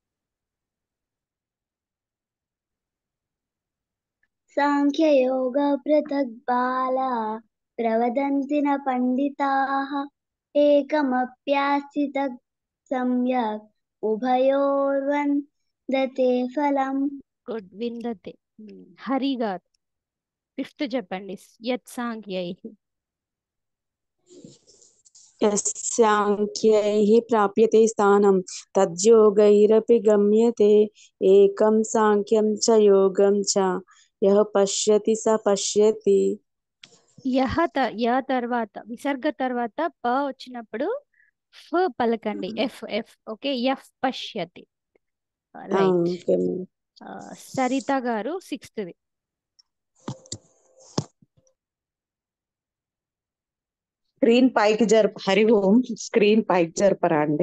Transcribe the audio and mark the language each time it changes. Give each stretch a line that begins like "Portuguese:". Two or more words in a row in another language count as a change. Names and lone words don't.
Sanskrit: సాంఖ్యయోగ పృథక్ బాలా ప్రవదంతి న పండితాః ఏకమప్యాస్థిత సమ్యక్ ఉభయోర్వందతే ఫలం.
Telugu: గుడ్. విందతే. హరి గారు ఫిఫ్త్ చెప్పండి.
Sanskrit: యత్ సాంఖ్యై. यस्साङ्ख्यैः प्राप्यते स्थानं तद्योगैरपि गम्यते एकं साङ्ख्यं च योगं च यः पश्यति स पश्यति.
Telugu: య తర్వాత విసర్గ తర్వాత ప వచ్చినప్పుడు ఫ పలకండి.
English: F F. okay. F పశ్యతి. రైట్.
Telugu: ఓకే. సరిత గారు సిక్స్త్ది. స్క్రీన్ పైకి హరి ఓం స్క్రీన్ పైకి జరపరా అండి?